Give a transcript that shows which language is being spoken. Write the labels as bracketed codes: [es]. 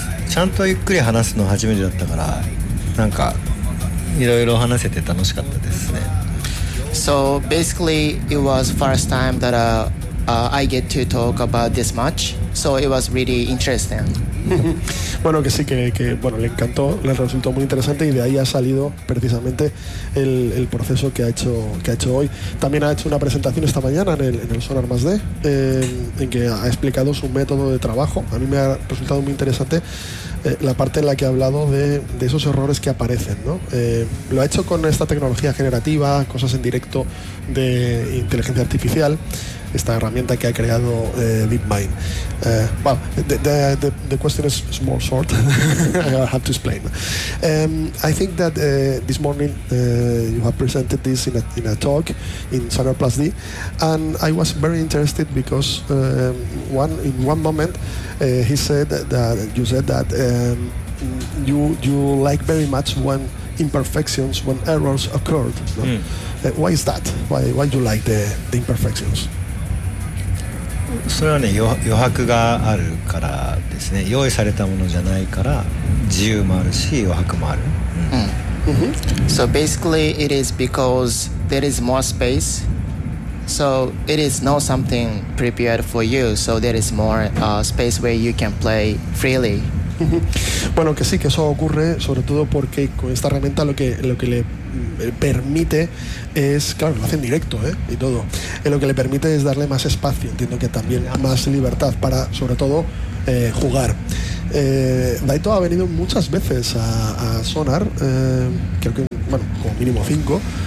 [ja] ちゃんとゆっくり話すの初めてだったから、なんかいろいろ話せて楽しかったですね。 [en] So basically, it was first time that I get to talk about this much. So it was really interesting. [es] Bueno, que sí, que bueno, le encantó, le resultó muy interesante y de ahí ha salido precisamente el proceso que ha hecho hoy. También ha hecho una presentación esta mañana en el Sonar más D, en que ha explicado su método de trabajo. A mí me ha resultado muy interesante la parte en la que ha hablado de esos errores que aparecen, ¿no? Lo ha hecho con esta tecnología generativa, cosas en directo de inteligencia artificial, esta herramienta que ha creado DeepMind. [en] The question is more short. I have to explain. I think that this morning you have presented this in a talk in Sonar Plus D, and I was very interested because you said that you like very much when imperfections, when errors occurred. No? Mm. Why is that? Why do you like the imperfections? [ja] それはね、余白があるからですね。用意されたものじゃないから、自由もあるし、余白もある。 [en] So basically, it is because there is more space. So it is not something prepared for you. So there is more space where you can play freely. [es] Bueno, que sí, que eso ocurre, sobre todo porque con esta herramienta lo que le permite es, claro, lo hace en directo, y todo. Lo que le permite es darle más espacio, entiendo que también más libertad para, sobre todo, jugar. Daito ha venido muchas veces a Sonar, creo que, bueno, como mínimo 5.